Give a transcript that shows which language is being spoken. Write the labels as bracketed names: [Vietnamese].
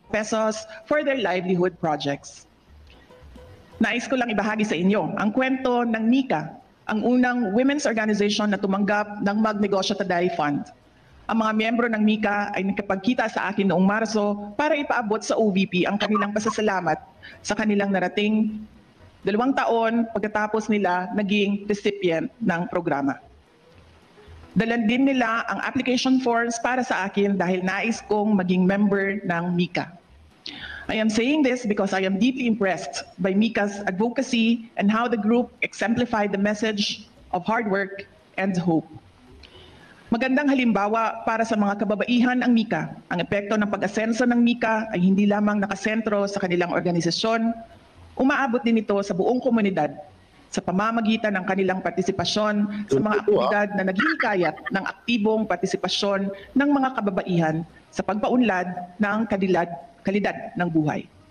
[English] pesos for their livelihood projects. [Filipino] Nais ko lang ibahagi sa inyo ang kwento ng MICA, ang unang women's organization na tumanggap ng Magnegosyo Taday Fund. Ang mga miyembro ng MICA ay nakapagkita sa akin noong Marso para ipaabot sa OVP ang kanilang pasasalamat sa kanilang narating 2 taon pagkatapos nila naging recipient ng programa. Dalan din nila ang application forms para sa akin dahil nais kong maging member ng MICA. [English] I am saying this because I am deeply impressed by MICA's advocacy and how the group exemplified the message of hard work and hope. [Filipino] Magandang halimbawa para sa mga kababaihan ang MICA. Ang epekto ng pag-asenso ng MICA ay hindi lamang nakasentro sa kanilang organisasyon, umaabot din ito sa buong komunidad sa pamamagitan ng kanilang partisipasyon sa mga aktibidad na naghihikayat ng aktibong partisipasyon ng mga kababaihan sa pagpaunlad ng kalidad ng buhay.